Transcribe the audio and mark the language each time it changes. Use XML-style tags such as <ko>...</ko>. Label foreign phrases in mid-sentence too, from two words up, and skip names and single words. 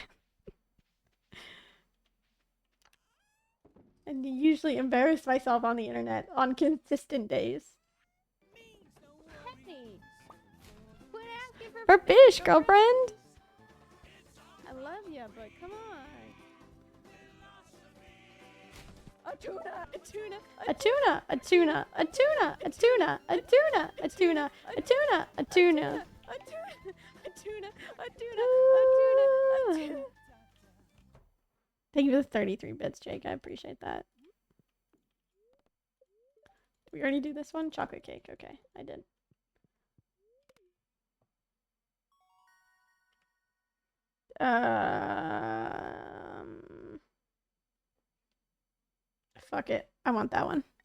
<en>And usually embarrass myself on the internet on consistent days. Hey. Quit asking for fish, girlfriend. I love you, but come on. A tuna, a tuna, a tuna, a tuna, a tuna, a tuna, a tuna, a tuna, a tuna, a tuna, a tuna, a tuna, a tuna, a tuna. Thank you for the 33 bits, Jake. I appreciate that. Did we already do this one? Chocolate cake. Okay, I did. Fuck it. I want that one.</en>